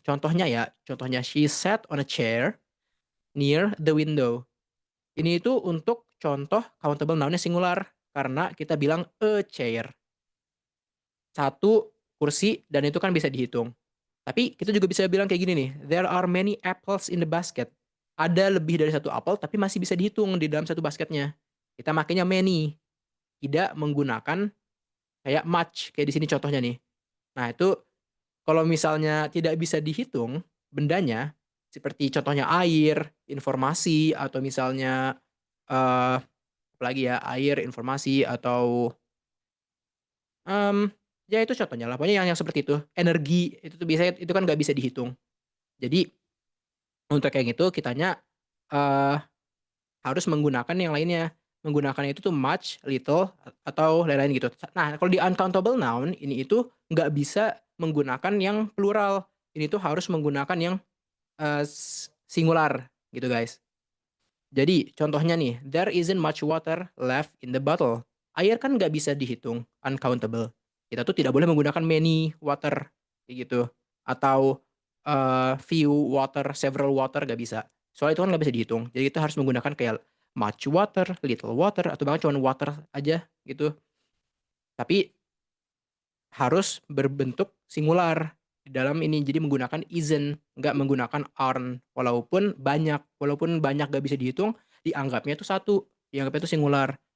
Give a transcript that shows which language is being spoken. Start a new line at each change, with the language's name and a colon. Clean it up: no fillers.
Indonesian: Contohnya ya, contohnya
English: she sat on a chair near the window.
Indonesian: Ini itu untuk contoh countable noun-nya singular, karena kita bilang a chair, satu kursi dan itu kan bisa dihitung. Tapi kita juga bisa bilang kayak gini nih,
English: there are many apples in the basket.
Indonesian: Ada lebih dari satu apel tapi masih bisa dihitung di dalam satu basketnya. Kita makainya many, tidak menggunakan kayak much, kayak di sini contohnya nih. Nah itu kalau misalnya tidak bisa dihitung bendanya, seperti contohnya air, informasi, atau misalnya, apalagi ya, air, informasi, atau, mmm, ya itu contohnya lah, pokoknya yang seperti itu. Energi, itu tuh biasanya itu kan nggak bisa dihitung. Jadi untuk yang itu kitanya, eee, harus menggunakan yang lainnya, menggunakan itu tuh much, little, atau lain-lain gitu. Nah kalau di uncountable noun, ini itu nggak bisa menggunakan yang plural, ini tuh harus menggunakan yang, singular gitu guys. Jadi contohnya nih,
English: "There isn't much water left in the bottle."
Indonesian: Air kan nggak bisa dihitung, uncountable. Kita tuh tidak boleh menggunakan many water, kayak gitu. Atau, few water, several water, nggak bisa. Soalnya itu kan nggak bisa dihitung. Jadi kita harus menggunakan kayak much water, little water, atau bahkan cuman water aja gitu. Tapi harus berbentuk singular di dalam ini, jadi menggunakan isn't, nggak menggunakan aren't. Walaupun banyak nggak bisa dihitung, dianggapnya itu satu, dianggapnya itu singular.